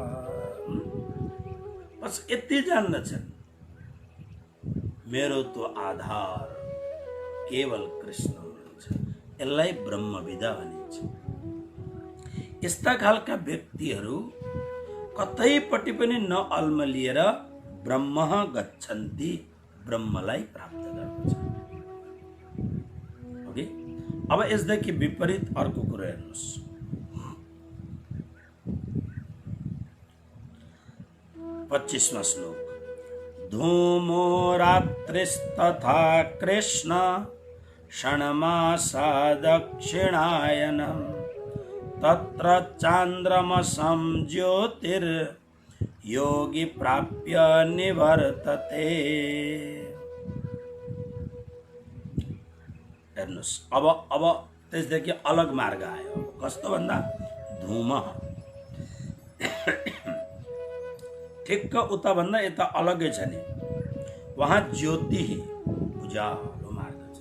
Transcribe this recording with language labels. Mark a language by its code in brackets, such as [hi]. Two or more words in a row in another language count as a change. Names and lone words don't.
[ne] बस यति जान्दछन्, मेरो तो आधार केवल कृष्ण हुनुहुन्छ। यसलाई ब्रह्मविदा भनिन्छ। यस्ता खालका व्यक्तिहरू कतैपट्टि पनि नअल्मलिएर [sa] ब्रह्म गच्छन्ति, [ne] ब्रह्मलाई प्राप्त गर्दछन्। ओके, अब यसदेखि विपरीत अर्को कुरा हेर्नुहोस्। [sa] 25वां श्लोक, धूमो रात्रिस्तथा कृष्ण षण्मासा दक्षिणायनम्, तत्र चान्द्रमसं ज्योतिर् योगी प्राप्य निवर्तते। [ne] हेर्नुहोस्, अब त्यसदेखि अलग मार्ग आयो। कस्तो भन्दा धूम, ठिक्क उता भन्दा यता अलगै छ नि। वहाँ ज्योति उज्यालो मार्ग छ।